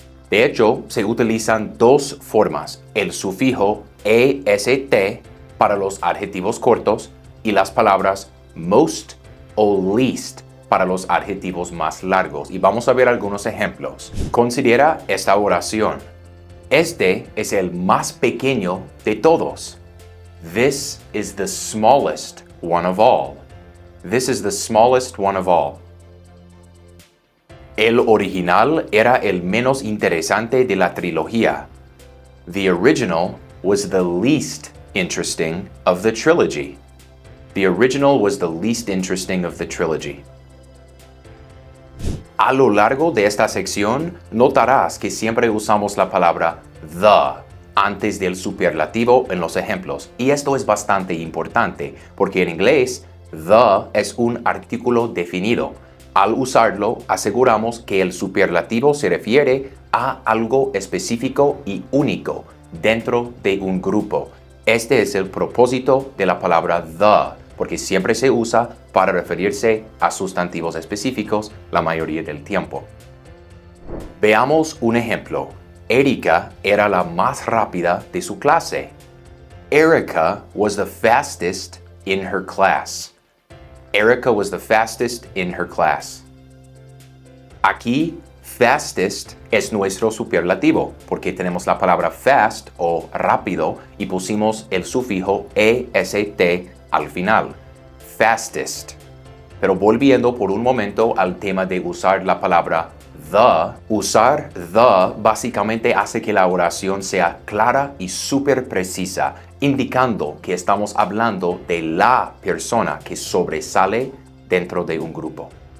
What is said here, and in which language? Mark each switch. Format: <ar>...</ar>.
<es>De hecho, se utilizan dos formas, el sufijo est para los adjetivos cortos y las palabras most o least para los adjetivos más largos. Y vamos a ver algunos ejemplos. Considera esta oración. Este es el más pequeño de todos.</es> <en>This is the smallest one of all. This is the smallest one of all.</en> <es>El original era el menos interesante de la trilogía.</es> <en>The original was the least interesting of the trilogy. The original was the least interesting of the trilogy.</en> <es>A lo largo de esta sección, notarás que siempre usamos la palabra the antes del superlativo en los ejemplos. Y esto es bastante importante, porque en inglés, the es un artículo definido. Al usarlo, aseguramos que el superlativo se refiere a algo específico y único dentro de un grupo. Este es el propósito de la palabra the, porque siempre se usa para referirse a sustantivos específicos la mayoría del tiempo. Veamos un ejemplo. Erika era la más rápida de su clase.</es> <en>Erica was the fastest in her class. Erica was the fastest in her class.</en> <es>Aquí, fastest es nuestro superlativo, porque tenemos la palabra fast o rápido y pusimos el sufijo est al final. Fastest. Pero volviendo por un momento al tema de usar la palabra the, usar the básicamente hace que la oración sea clara y súper precisa, indicando que estamos hablando de la persona que sobresale dentro de un grupo.</es>